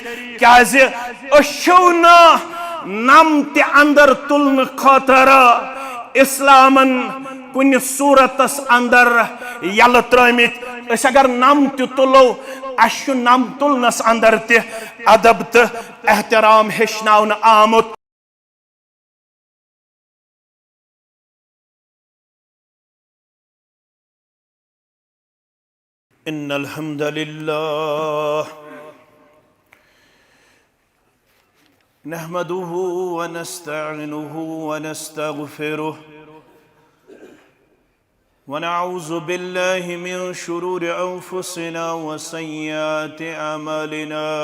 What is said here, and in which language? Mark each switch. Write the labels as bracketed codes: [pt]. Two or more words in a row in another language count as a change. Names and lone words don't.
[ks] क्या नम ते अंदर तुलन खतर इस्लामन कुन सूरतस अंदर यल त्रमित। अगर नम ते तुलो अशु नम तुलनस अंदर ते अदब तो एहतराम हेचनावन आमुत। [ar] إن الحمد لله نحمده ونستعينه ونستغفره ونعوذ بالله من شرور أنفسنا وسيئات أعمالنا.